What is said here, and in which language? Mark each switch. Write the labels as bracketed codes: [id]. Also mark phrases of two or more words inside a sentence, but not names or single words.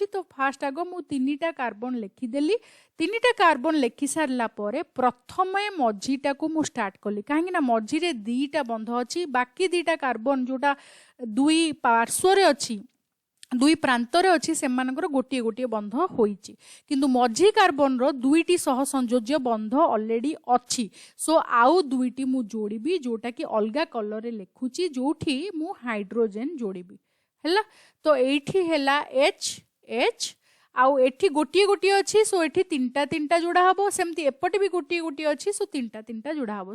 [or] ତ ଫାଷ୍ଟ ଆଗ ମୁଁ ତିନିଟା କାର୍ବନ ଲେଖି ଦେଲି ତିନିଟା କାର୍ବନ ଲେଖି ସାରିଲା ପରେ ପ୍ରଥମେ ମଝିଟା କୁ ମୁଁ ଷ୍ଟାର୍ଟ କଲି କାହିଁକି ନା ମଝି ରେ ଦିଟା ବନ୍ଧ ଅଛି ବାକି ଦିଟା କାର୍ବନ ଯୋଉଟା ଦୁଇ ପାର୍ଶ୍ୱ ରେ ଅଛି ଦୁଇ ପ୍ରାନ୍ତରେ ଅଛି ସେମାନଙ୍କର ଗୋଟିଏ ଗୋଟିଏ ବନ୍ଧ ହୋଇଛି କିନ୍ତୁ ମଝି କାର୍ବନ ର ଦୁଇଟି ସହ ସଂଯୋଜ୍ୟ ବନ୍ଧ ଅଲରେଡି ଅଛି। ସୋ ଆଉ ଦୁଇଟି ମୁଁ ଯୋଡ଼ିବି ଯୋଉଟା କି ଅଲଗା କଲର ରେ ଲେଖୁଛି ଯୋଉଠି ମୁଁ ହାଇଡ୍ରୋଜେନ ଯୋଡ଼ିବି ହେଲା। ତ ଏଠି ହେଲା H ଆଉ ଏଠି ଗୋଟିଏ ଗୋଟିଏ ଅଛି ସୋ ଏଠି ତିନିଟା ତିନିଟା ଯୋଡ଼ା ହେବ ସେମିତି ଏପଟେ ବି ଗୋଟିଏ ଗୋଟିଏ ଅଛି ସୋ ତିନିଟା ତିନିଟା ଯୋଡ଼ା ହେବ।